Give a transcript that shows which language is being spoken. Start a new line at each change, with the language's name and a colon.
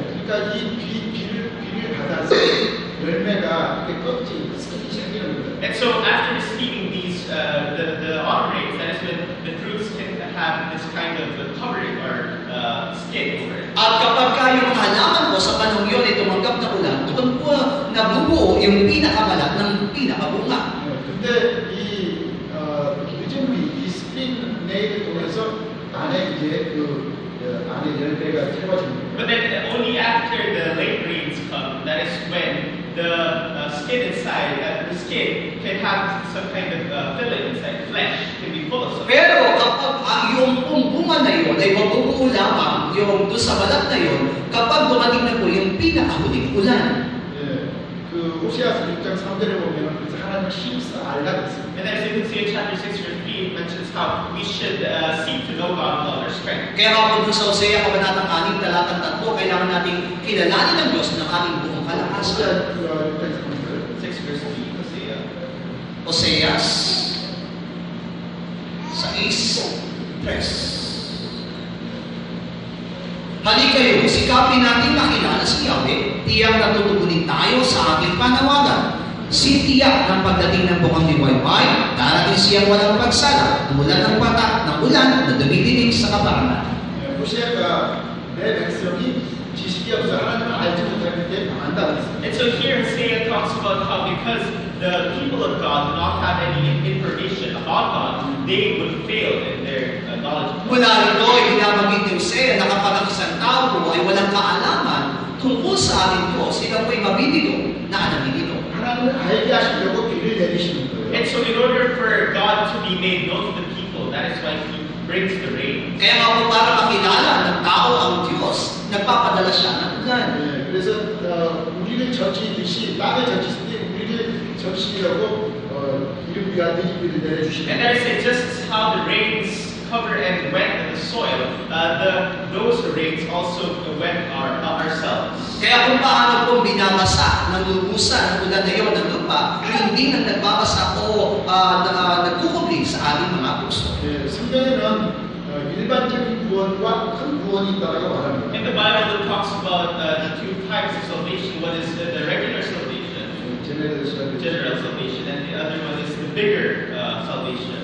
Korean: 그러니까 이 비를 받아서 열매가 껍질 쓰기 시작하는 거예요.
English: And so after receiving these, the autumn rains, that is when the fruits can have this kind of covering or skin over it.
Filipino: At kapag yung halaman po sa panahon yun ay tumanggap na ulan, doon po nabubuo yung pinakabalat ng pinakabunga.
Korean: 근데 이 늦은 비, 이 스프링 레인을 통해서 안에 이제 안에 열매가 채워집니다.
English: But then only after the late rains come, that is when the skin inside, the skin can have some kind of filling inside, flesh can be full of something.
Filipino: Pero kapag yung bunga na yun ay mabubuo lamang yung doon sa balat na yun, kapag dumating na po yung pinakahuling ulan.
Korean: 예, 그 호세아서 6장 3절에 보면 그래서 하나님을 힘써 알라 그랬어요.
English: And as you can see in chapter 6 verse 3, it mentions how we should seek to know God with all our strength.
Filipino: Kaya nga po doon sa Hosea, kabanatang 6, talatang 3, kailangan nating kilalanin ng Diyos ng ating buong kalakasan.
Korean: 호세아 6장 3절.
English: 6 verse 3, Hosea.
Filipino: Oseas 6:3. Halikayo, sikapin natin makilala si Yahweh, tiyak natutugunin tayo sa ating panawagan. Si tiyak ng pagdating ng bukang liwayway, darating siyang walang pagsala, tulad ng patak ng ulan na dumidinig sa kaparangan.
Korean: 예, 호세아가 내 백성이 지식이 없어 하나님을 알지 못할 때 망한다 그랬어요.
English: And so here Hosea talks about how because the people of God do not have any information about God, they would fail in their knowledge.
Filipino: Mula rito ay binabanggit ni Hosea na kapag ang isang tao ay walang kaalaman tungkol sa ating Diyos, sila po ay mabibigo na alamin ito.
Korean: 하나님을 알게 하시려고 비를 내리시는 거예요.
English: And so in order for God to be made known to the people, that is why He brings the rain.
Filipino: Kaya nga po para makilala ng tao ang Diyos, nagpapadala siya ng ulan.
Korean: 예, 그래서 우리를 젖히듯이 땅에 젖히듯이 우리를 젖히려고 이를 위한 비를 내려주시는
English: And that is just how the rains cover and wet the soil. Those rains also wet ourselves.
Filipino: Kaya kung paano po binabasa ng lubusan ng ulan na yun ng lupa, hindi nang nagbabasa o nagkukubli sa ating mga puso.
Korean: 예, 성경에는 일반적인 구원과 큰 구원이 있다고 말합니다.
English: In the Bible, it talks about the two types of salvation. One is the regular salvation, general salvation, and the other one is the bigger salvation.